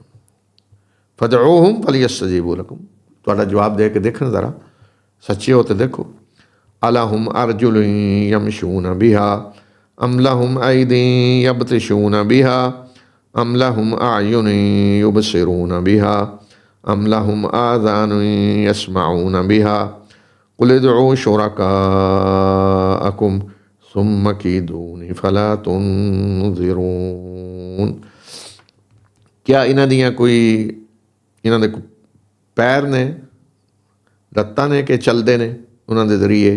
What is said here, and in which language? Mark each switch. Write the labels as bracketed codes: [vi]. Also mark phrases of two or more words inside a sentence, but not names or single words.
[ar] فادعوهم فليستجيبوا لكم [pa] ਤੁਹਾਡਾ ਜਵਾਬ ਦੇ ਕੇ ਦੇਖਣ ਜ਼ਰਾ ਸੱਚੇ ਹੋ ਤੋ ਦੇਖੋ। [ar] ألهم أرجل يمشون بها أم لهم أيد يبطشون بها أم لهم أعين يبصرون بها أم لهم آذان يسمعون بها قل ادعوا شركاءكم ثم كيدون فلا تنظرون. [pa] ਕੀ ਇਨ੍ਹਾਂ ਦੀਆਂ ਕੋਈ ਇਨ੍ਹਾਂ ਦੇ ਪੈਰ ਨੇ ਲੱਤਾਂ ਨੇ ਕਿ ਚੱਲਦੇ ਨੇ ਉਨ੍ਹਾਂ ਦੇ ਜ਼ਰੀਏ।